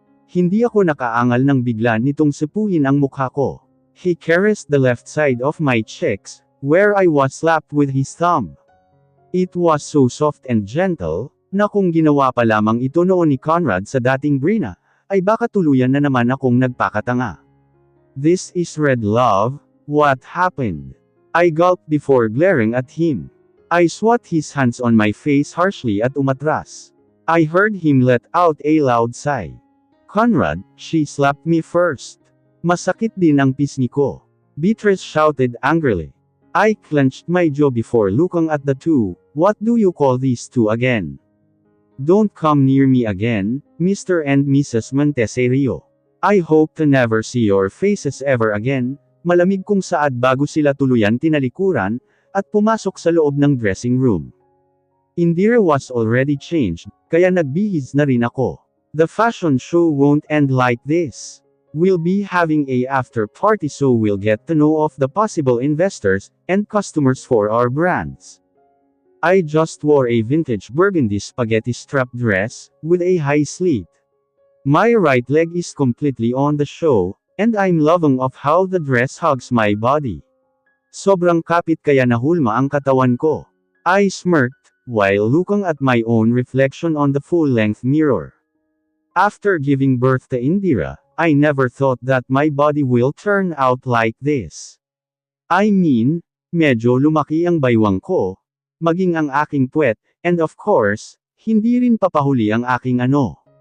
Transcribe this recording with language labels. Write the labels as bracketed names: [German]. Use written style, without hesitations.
[Filipino] Hindi ako nakaangal nang bigla nitong sipuhin ang mukha ko. [English] He caressed the left side of my cheeks, where I was slapped with his thumb. It was so soft and gentle, [Filipino] na kung ginawa pa lamang ito noon ni Conrad sa dating Brina, ay baka tuluyan na naman akong nagpakatanga. [English] This is red love, what happened? I gulped before glaring at him. I swat his hands on my face harshly [Filipino] at umatras. [English] I heard him let out a loud sigh. Conrad, she slapped me first. [Filipino] Masakit din ang pisngi ko. [English] Beatrice shouted angrily. I clenched my jaw before looking at the two. What do you call these two again? Don't come near me again, Mr. and Mrs. Montesserio. I hope to never see your faces ever again, [Filipino] malamig kong saad bago sila tuluyan tinalikuran, at pumasok sa loob ng dressing room. [English] Indira was already changed, [Filipino] kaya nagbihis na rin ako. [English] The fashion show won't end like this. We'll be having a after party so we'll get to know of the possible investors and customers for our brands. I just wore a vintage burgundy spaghetti strap dress, with a high slit. My right leg is completely on the show, and I'm loving of how the dress hugs my body. [Filipino] Sobrang kapit kaya nahulma ang katawan ko. [English] I smirked, while looking at my own reflection on the full-length mirror. After giving birth to Indira, I never thought that my body will turn out like this. I mean, [Filipino] medyo lumaki ang baywang ko, maging ang aking puwet, [English] and of course, [Filipino] hindi rin papahuli ang aking ano.